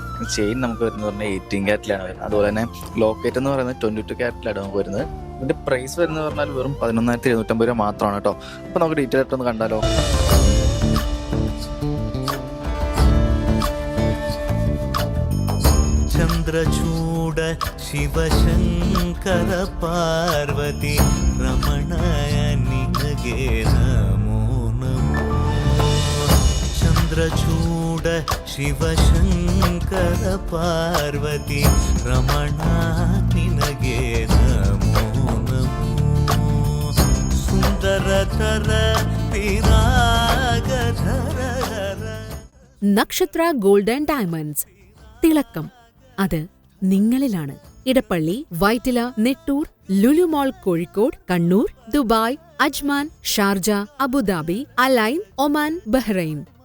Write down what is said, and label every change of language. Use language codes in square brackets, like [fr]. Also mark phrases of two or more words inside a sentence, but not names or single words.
[ml] ചെയിൻ നമുക്ക് വരുന്നത് പറഞ്ഞാൽ 18 ക്യാരറ്റിലാണ് വരുന്നത്. അതുപോലെ തന്നെ ലോക്കറ്റ് എന്ന് പറയുന്നത് 22 ക്യാരറ്റിലാണ് നമുക്ക് വരുന്നത്. ഇതിന്റെ പ്രൈസ് വരുന്നത് പറഞ്ഞാൽ വെറും 11,750 രൂപ മാത്രമാണ് കേട്ടോ. അപ്പോൾ നമുക്ക് ഡീറ്റെയിൽ ആയിട്ടൊന്ന് കണ്ടാലോ. [kn] ചന്ദ്രചൂഡ ಶಿವಶಂಕರ ಪಾರ್ವತಿ ರಮಣಯ ನಿನಗೆ ನಮೋ ನಮೋ. ಚಂದ್ರಚೂಡ ಶಿವಶಂಕರ ಪಾರ್ವತಿ ರಮಣ ನಿನಗೆ ನಮೋ ನಮೋ. ಸುಂದರತರ ವಿರಾಗಧರ. [ml] നക്ഷത്ര ഗോൾഡ് ആൻഡ് ഡയമണ്ട്സ്. തിളക്കം അത് നിങ്ങളിലാണ്. ഇടപ്പള്ളി, വൈറ്റില, നെട്ടൂർ, ലുലു മോൾ കോഴിക്കോട്, കണ്ണൂർ, ദുബായ്, അജ്മാൻ, ഷാർജ, അബുദാബി, അലൈൻ, ഒമാൻ, ബഹ്റൈൻ.